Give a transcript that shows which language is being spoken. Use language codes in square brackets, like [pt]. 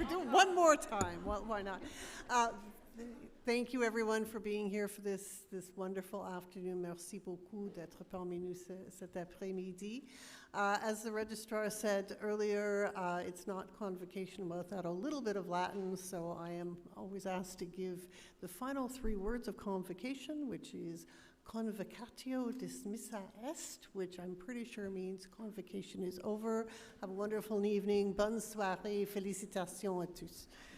[en] One more time. Well, why not? Thank you, everyone, for being here for this wonderful afternoon. [fr] Merci beaucoup d'être parmi nous cet après-midi. [en] As the registrar said earlier, it's not convocation without a little bit of Latin, so I am always asked to give the final 3 words of convocation, which is [la] Convocatio dismissa est, [en] which I'm pretty sure means convocation is over. Have a wonderful evening. [fr] Bonne soirée. Félicitations à tous.